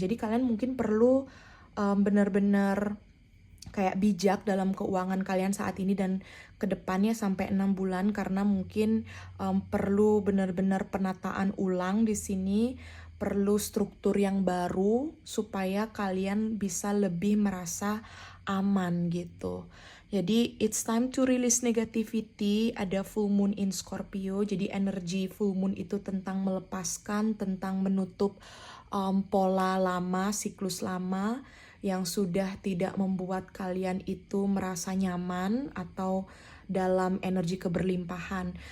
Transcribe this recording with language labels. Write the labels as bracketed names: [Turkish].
[Indonesian] Jadi kalian mungkin perlu benar-benar kayak bijak dalam keuangan kalian saat ini dan kedepannya sampai 6 bulan, karena mungkin perlu benar-benar penataan ulang di sini, perlu struktur yang baru supaya kalian bisa lebih merasa aman gitu. [English] Jadi it's time to release negativity. Ada full moon in Scorpio. [Indonesian] Jadi energi full moon itu tentang melepaskan, tentang menutup pola lama, siklus lama yang sudah tidak membuat kalian itu merasa nyaman atau dalam energi keberlimpahan.